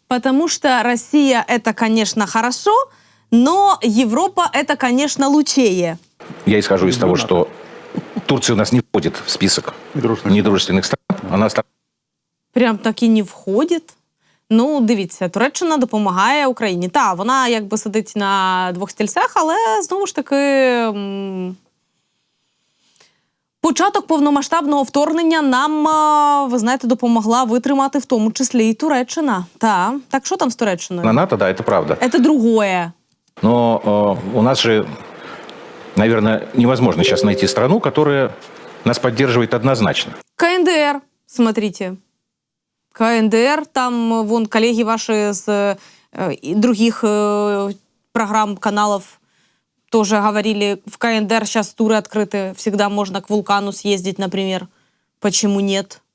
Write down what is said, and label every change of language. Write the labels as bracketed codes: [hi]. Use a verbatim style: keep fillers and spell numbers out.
[ru] потому что Россия – это, конечно, хорошо, но Европа – это, конечно, лучшее. Я исхожу из того, что Турция у нас не входит в список недружественных стран. Она стран. [uk] Прям так і не входить. Ну, дивіться, Туреччина допомагає Україні. Та, вона якби сидить на двох стільцях, але, знову ж таки, м- початок повномасштабного вторгнення нам, а, ви знаєте, допомогла витримати в тому числі і Туреччина. Та. Так що там з Туреччиною? На НАТО, [ru] да, [uk] це правда. Це другое. [ru] Но о, у нас же, наверное, невозможно сейчас найти страну, которая нас поддерживает однозначно. КНДР, смотрите. КНДР, там, вон, коллеги ваши с э, других э, программ, каналов тоже говорили, в КНДР сейчас туры открыты, всегда можно к вулкану съездить, например. Почему нет?